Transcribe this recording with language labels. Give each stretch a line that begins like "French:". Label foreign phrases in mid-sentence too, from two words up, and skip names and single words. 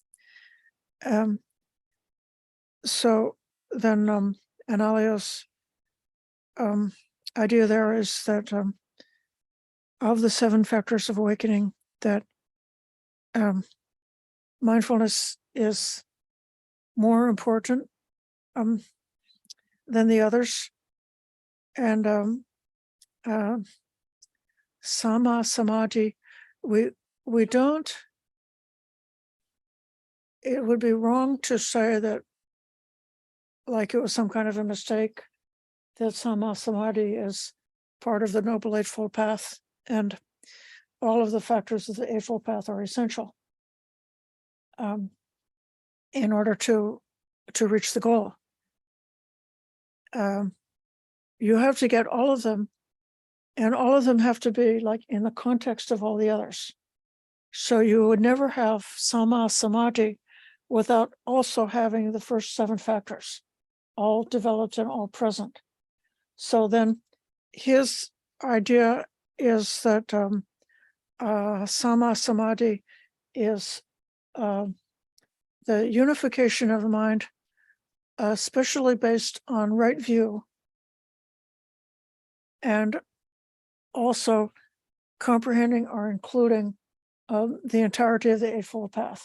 English: So then Analayo's idea there is that of the 7 factors of awakening, that mindfulness is more important than the others, and
Pali: sama samadhi,
English: we don't. It would be wrong to say that, like it was some kind of a mistake, that
Pali: sama samadhi
English: is part of the Noble Eightfold Path, and all of the factors of the Eightfold Path are essential in order to reach the goal. You have to get all of them, and all of them have to be like in the context of all the others. So you would never have
Pali: sama samadhi
English: without also having the first 7 factors all developed and all present. So then his idea is that
Pali: sama samadhi
English: is the unification of the mind, especially based on right view, and also comprehending or including the entirety of the Eightfold Path.